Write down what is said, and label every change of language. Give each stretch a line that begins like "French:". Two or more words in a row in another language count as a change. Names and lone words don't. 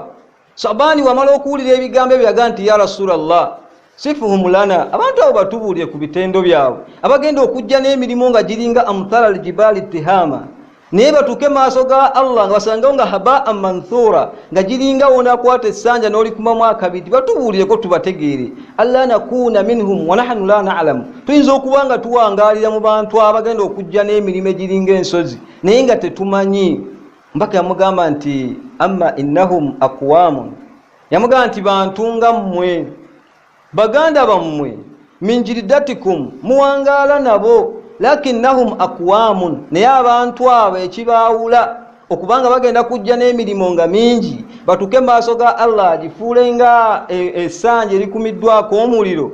Ganda: Sabaani wamala okuwulira ebigambo ebyo yaga nti
Arabic: يا رسول الله صفهم لنا,
Ganda: abantu abo batubuulire ku bitendo byabwe abagenda okujja n'emirimu nga giringa
Arabic: أمثال جبال تهامة,
Ganda: naye batuuke maaso ga Allah nga basangawo nga
Arabic: هباء منثورا,
Ganda: nga giringa wonaakwata essanja n'olikumamu akabiriiti. Batubuulireko tubategeere.
Arabic: ألا نكون منهم ونحن لا نعلم,
Ganda: tuyinza okuba nga tuwangaalira mu bantu abagenda okujja n'emirimu egiringa ensozi naye nga tetumanyi. mpaka yamugamba nti
Arabic: أما إنهم أقوام,
Ganda: yamugamba nti bantu nga mmwe, baganda bammwe,
Arabic: من جلدتكم,
Ganda: muwangaala nabo,
Arabic: لكنهم أقوام,
Ganda: naye abantu abo ekibaawula okubanga bagenda kujja n'emirimu nga mingi batuke maaso ga Allah agifuule nga essanja erikumiddwako omuliro.